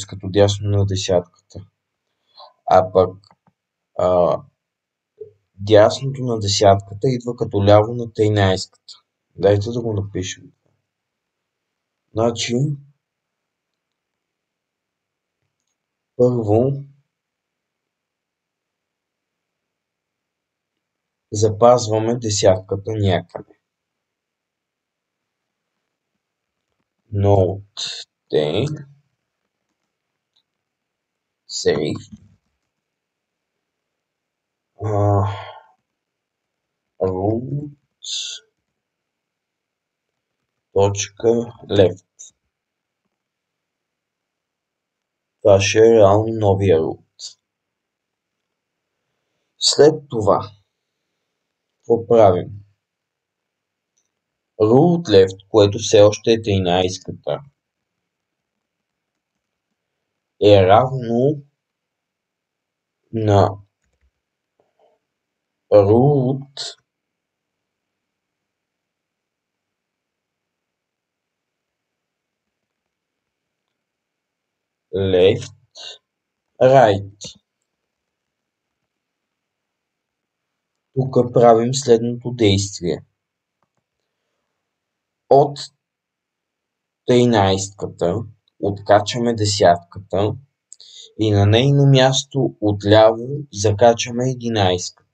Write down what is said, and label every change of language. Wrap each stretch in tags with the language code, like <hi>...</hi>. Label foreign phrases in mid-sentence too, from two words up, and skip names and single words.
<bg>като дясно на десятката. А пък дясното на десятката идва като ляво на 13-ката. Дайте да го напишем. Значи, първо запазваме десятката някъде.</bg> <en>Note D save root .left.</en> <bg>Това ще е реално новия root. След това, какво правим?</bg> <en>Root left,</en> <bg>което все още е 13-ката, е равно на</bg> <en>root left right.</en> <bg>Тук правим следното действие. От 13-ката откачаме десятката и на нейно място отляво закачаме 11-ката.</bg>